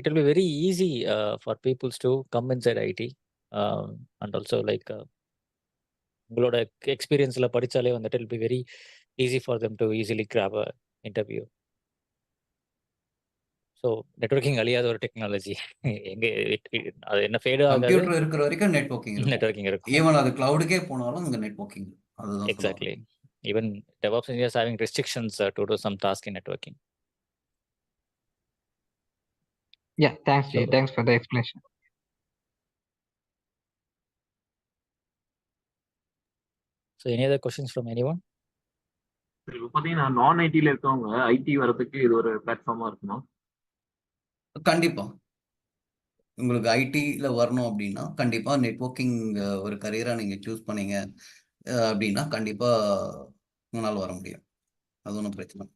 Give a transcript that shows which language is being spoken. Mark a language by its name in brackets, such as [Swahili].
[English] it will be very easy for peoples to come inside IT and also like [Tamil] உங்களோட எக்ஸ்பீரியன்ஸில் படித்தாலே வந்துட்டு [English] It be very easy for them to easily grab a interview. [Tamil] So networking அழியாத ஒரு technology. எங்க அது என்ன fade ஆகாது. கம்ப்யூட்டர் இருக்கிற வரைக்கும் நெட்வொர்க்கிங் இருக்கும். நெட்வொர்க்கிங் இருக்கும். ஈவன் அது கிளவுடுக்கே போனாலும் அங்க நெட்வொர்க்கிங். அதுதான் சொல்ல வரேன். [English] Exactly. Even DevOps engineers having restrictions to do some task in networking. Yeah, thanks, Jay. Thanks for the explanation. So any other questions from anyone? [Tamil] இப்போ பாத்தீங்கன்னா நான் ஐடில இருக்கவங்க ஐடி வரதுக்கு இது ஒரு பிளாட்ஃபார்மா இருக்குமா? கண்டிப்பா. உங்களுக்கு ஐடில வரணும் அப்படின்னா கண்டிப்பா நெட்வொர்க்கிங் ஒரு கரியரா நீங்க சூஸ் பண்ணீங்க அப்படின்னா கண்டிப்பா உங்களால வர முடியும். அது ஒன்றும் பிரச்சனை.